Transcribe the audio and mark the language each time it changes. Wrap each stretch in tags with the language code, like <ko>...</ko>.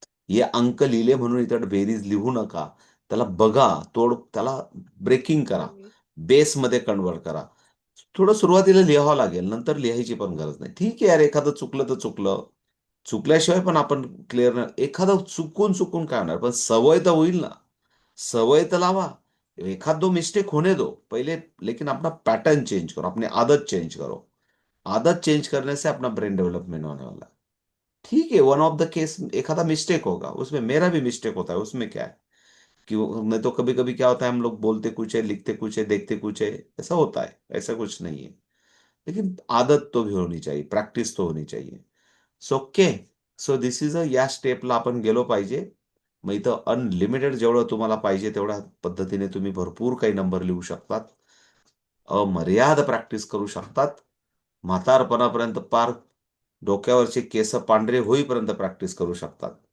<mr>हे अंक लिहिले म्हणून इथं बेरीज लिहू नका. त्याला बघा, त्याला ब्रेकिंग करा, बेसमध्ये कन्वर्ट करा. थोडं सुरुवातीला लिहावं लागेल, नंतर लिहायची पण गरज नाही. ठीक आहे यार, एखादं चुकलं तर चुकलं. चुकल्याशिवाय पण आपण क्लिअर एखादं चुकून काय होणार, पण सवय तर होईल ना. सवय तर लावा.</mr> <hi>एखाद दो मिस्टेक होने दो पहले, लेकिन अपना पैटर्न चेंज करो, अपनी आदत चेंज करो. आदत चेंज करने से अपना ब्रेन डेवलपमेंट होने वाला है. ठीक है, वन ऑफ द केस एखादा मिस्टेक होगा, उसमें मेरा भी मिस्टेक होता है, उसमें क्या है कि नहीं तो कभी कभी क्या होता है, हम लोग बोलते कुछ है, लिखते कुछ है, देखते कुछ है, ऐसा होता है. ऐसा कुछ नहीं है, लेकिन आदत तो भी होनी चाहिए, प्रॅक्टिस तो होनी चाहिए.</hi> <mr>So okay,</mr> <en>so this is</en> <mr>या स्टेपला आपण गेलो पाहिजे. मग इथं अनलिमिटेड जेवढं तुम्हाला पाहिजे तेवढ्या पद्धतीने तुम्ही भरपूर काही नंबर लिहू शकतात. अमर्याद प्रॅक्टिस करू शकतात. म्हातारपणापर्यंत पार डोक्यावरचे केस पांढरे होईपर्यंत प्रॅक्टिस करू शकतात.</mr>